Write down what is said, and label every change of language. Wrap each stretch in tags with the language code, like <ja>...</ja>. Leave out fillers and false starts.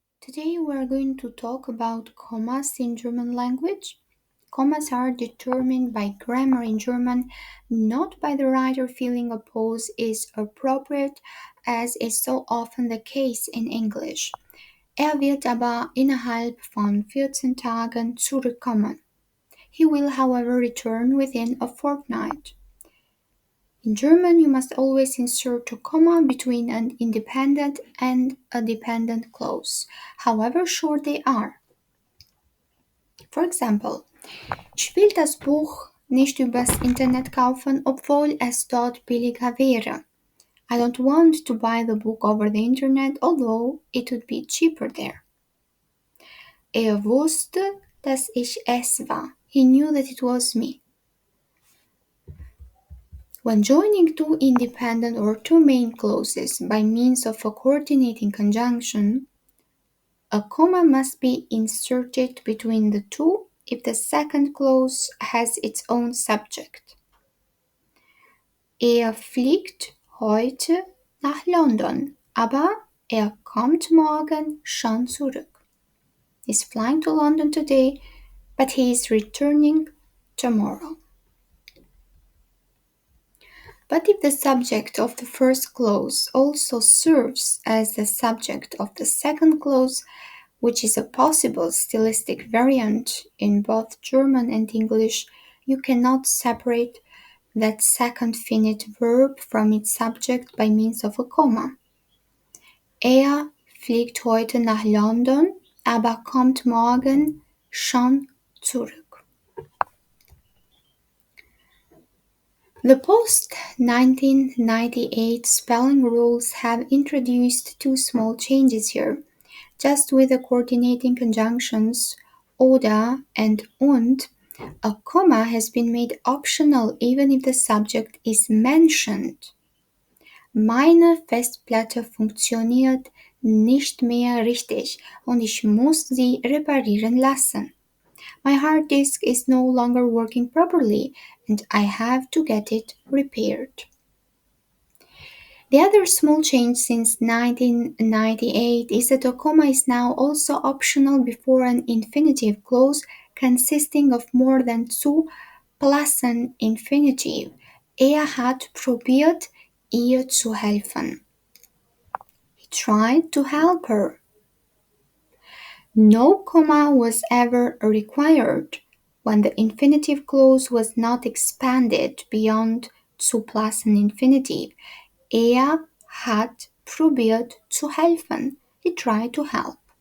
<en>Today we are going to talk about commas in German language. Commas are determined by grammar in German, not by the writer feeling a pause is appropriate, as is so often the case in English.</en> <de>Wird aber innerhalb von 14 Tagen zurückkommen.</de> <en>He will, however, return within a fortnight. In German, you must always insert a comma between an independent and a dependent clause, however short they are. For example,</en> <de>ich will das Buch nicht übers Internet kaufen, obwohl es dort billiger wäre.</de> <en>I don't want to buy the book over the internet, although it would be cheaper there.</en> <de>Wusste, dass ich es war.</de> <en>He knew that it was me. When joining two independent or two main clauses by means of a coordinating conjunction, a comma must be inserted between the two if the second clause has its own subject.</en> <de>Fliegt heute nach London, aber kommt morgen schon zurück.</de> <en>He's flying to London today, but he is returning tomorrow. But if the subject of the first clause also serves as the subject of the second clause, which is a possible stylistic variant in both German and English, you cannot separate that second finite verb from its subject by means of a comma.</en> <de>Fliegt heute nach London, aber kommt morgen schon zurück.</de> <en>The post-1998 spelling rules have introduced two small changes here. Just with the coordinating conjunctions oder and und, a comma has been made optional even if the subject is mentioned.</en> <de>Meine Festplatte funktioniert nicht mehr richtig und ich muss sie reparieren lassen.</de> <en>My hard disk is no longer working properly and I have to get it repaired. The other small change since 1998 is that a comma is now also optional before an infinitive clause consisting of more than two plus an infinitive.</en> <de>Hat probiert, ihr zu helfen.</de> <en>He tried to help her. No comma was ever required when the infinitive clause was not expanded beyond zu plus an infinitive.</en> <de>Hat probiert zu helfen.</de> <en>He tried to help.</en>